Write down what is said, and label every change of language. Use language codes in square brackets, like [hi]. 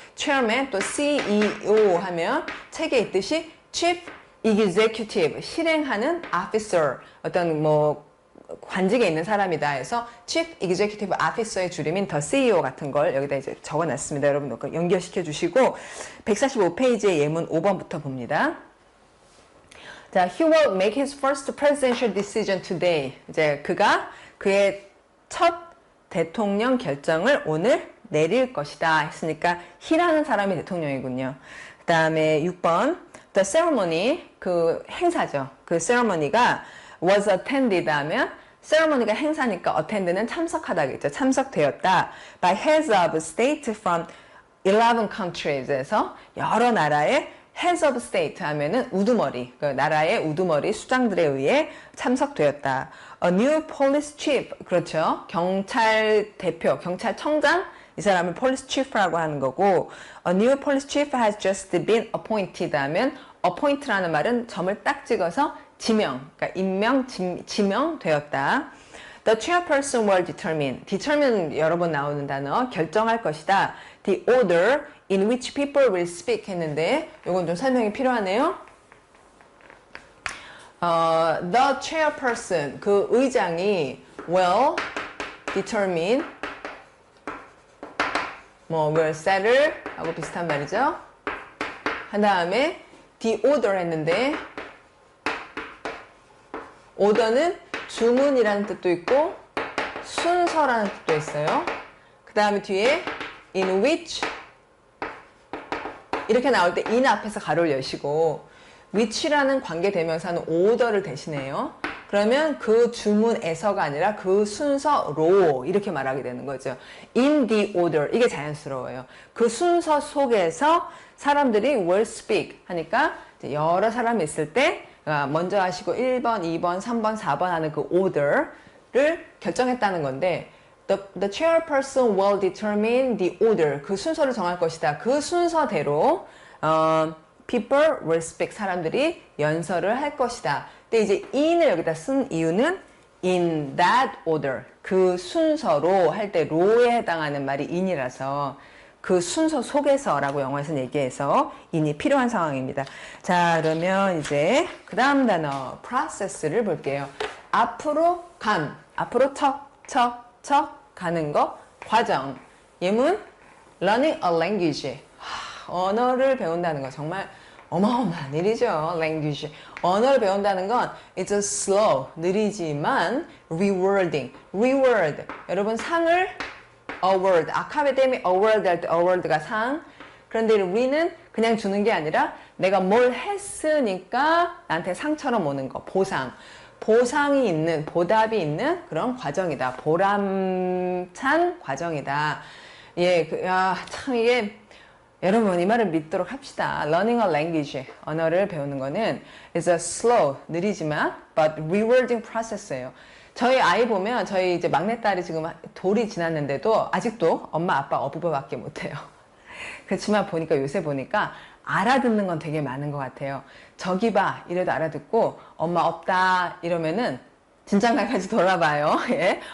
[ko] chairman 또 CEO 하면 책에 있듯이 chief executive, 실행하는 officer, 어떤 뭐 관직에 있는 사람이다 해서 chief executive officer의 줄임인 더 CEO 같은 걸 여기다 이제 적어놨습니다. 여러분 연결시켜 주시고 145페이지의 예문 5번부터 봅니다. [en] 자, he will make his first presidential decision today. [ko] 이제 그가 그의 첫 대통령 결정을 오늘 내릴 것이다 했으니까 he라는 사람이 대통령이군요. 그 다음에 6번 the ceremony, 그 행사죠. 그 ceremony가 [en] was attended [ko] 하면 ceremony가 행사니까 attend는 참석하다겠죠. 참석되었다. [en] by heads of state from 11 countries [ko] 에서 여러 나라의 heads of state 하면은 우두머리, 그 나라의 우두머리 수장들에 의해 참석되었다. [en] A new police chief, 그렇죠. [ko] 경찰 대표, 경찰청장, 이 사람을 [en] police chief라고 하는 거고, a new police chief has just been appointed 하면 [ko] appoint라는 말은 점을 딱 찍어서 지명, 그러니까 임명, 지명되었다. [en] The chairperson will determine [ko] 여러 번 나오는 단어, 결정할 것이다. [en] The order in which people will speak [ko] 했는데 이건 좀 설명이 필요하네요. The chairperson, 그 의장이 [en] will determine will settle [ko] 하고 비슷한 말이죠. 한 다음에 the order 했는데 order는 주문이라는 뜻도 있고 순서라는 뜻도 있어요. 그 다음에 뒤에 in which 이렇게 나올 때 in 앞에서 가로를 여시고 which라는 관계대명사는 order를 대신해요. 그러면 그 주문에서가 아니라 그 순서로 이렇게 말하게 되는 거죠. [en] In the order. [ko] 이게 자연스러워요. 그 순서 속에서 사람들이 will speak 하니까 여러 사람이 있을 때 먼저 하시고 1번, 2번, 3번, 4번 하는 그 order를 결정했다는 건데 [en] The chairperson will determine the order. [ko] 그 순서를 정할 것이다. 그 순서대로 [en] people will speak. [ko] 사람들이 연설을 할 것이다. 근데 이제 in을 여기다 쓴 이유는 [en] in that order. [ko] 그 순서로 할 때 ro에 해당하는 말이 in이라서 그 순서 속에서라고 영어에서는 얘기해서 in이 필요한 상황입니다. 자, 그러면 이제 그 다음 단어 process를 볼게요. 앞으로 앞으로 척 가는 거, 과정. [en] 예문 learning a language. [ko] 언어를 배운다는 거 정말 어마어마한 일이죠. language. 언어를 배운다는 건 [en] it's a slow, [ko] 느리지만 [en] rewarding. reward. [ko] 여러분 상을 award. 아카데미 award 할 때 award가 상. 그런데 re는 그냥 주는 게 아니라 내가 뭘 했으니까 나한테 상처럼 오는 거. 보상. 보상이 있는, 보답이 있는 그런 과정이다. 보람찬 과정이다. 예, 참 이게 여러분 이 말을 믿도록 합시다. [en] Learning a language, [ko] 언어를 배우는 거는 [en] is a slow, [ko] 느리지만 [en] but rewarding process예요. [ko] 저희 아이 보면 저희 이제 막내딸이 지금 돌이 지났는데도 아직도 엄마 아빠 어부바밖에 못해요. 그렇지만 요새 보니까 알아듣는 건 되게 많은 것 같아요. 저기 봐 이래도 알아듣고 엄마 없다 이러면은 진장갈까지 돌아봐요. 예?